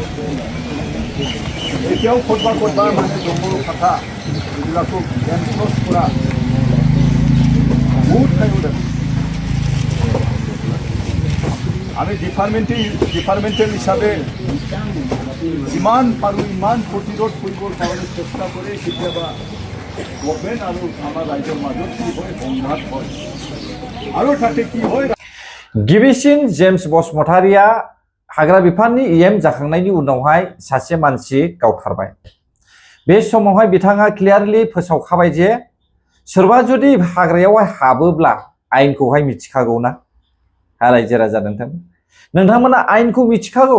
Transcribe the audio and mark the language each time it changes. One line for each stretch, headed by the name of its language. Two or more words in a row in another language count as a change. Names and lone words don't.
Assamese: এতিয়াও ক'ৰবাত মানে জংঘল কথা এইবিলাকো এনফৰ্চ কৰা বহুত ঠাইত আছে আমি ডিপাৰ্টমেণ্টেল হিচাপে যিমান পাৰোঁ ইমান প্ৰতিৰোধ কৰিবৰ কাৰণে চেষ্টা কৰে কেতিয়াবা গভৰ্ণমেণ্ট আৰু আমাৰ ৰাজ্যৰ মাজত কি হয় সংঘাত হয় আৰু তাতে কি হয়
Bodo: गिबिसिन जेम्स बसुमतारिया हाग्रा बिफाननि इएम जाखांनायनि उनावहाय सासे मानसि गावथारबाय बे समावहाय बिथाङा क्लियारलि फोसावखाबाय जे सोरबा जुदि हाग्रायावहाय हाबोब्ला आयेनखौहाय मिथिखागौ ना रायजो राजा नोंथांमोना आयेनखौ मिथिखागौ